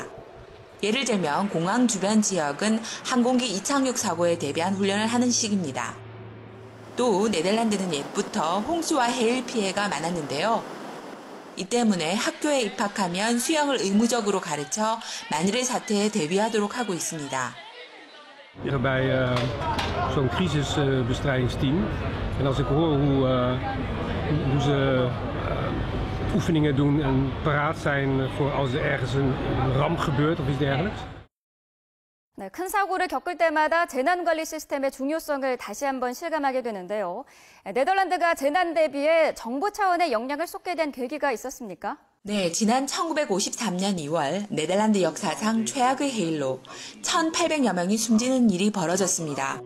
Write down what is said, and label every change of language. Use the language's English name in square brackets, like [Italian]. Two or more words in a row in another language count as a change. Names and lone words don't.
[Korean] 예를 들면 공항 주변 지역은 항공기 이착륙 사고에 대비한 훈련을 하는 시기입니다. 또 네덜란드는 옛부터 홍수와 해일 피해가 많았는데요. 이 때문에 학교에 입학하면 수영을 의무적으로 가르쳐 만일의 사태에 대비하도록 하고 있습니다. [Dutch] Bij zo'n crisisbestrijdingsteam. En als ik hoor hoe ze oefeningen doen en paraat zijn voor als er ergens een ramp gebeurt of iets dergelijks. [Korean] 네, 큰 사고를 겪을 때마다 재난관리 시스템의 중요성을 다시 한번 실감하게 되는데요. 네덜란드가 재난 대비에 정부 차원의 역량을 쏟게 된 계기가 있었습니까? 네, 지난 1953년 2월 네덜란드 역사상 최악의 해일로 1,800여 명이 숨지는 일이 벌어졌습니다.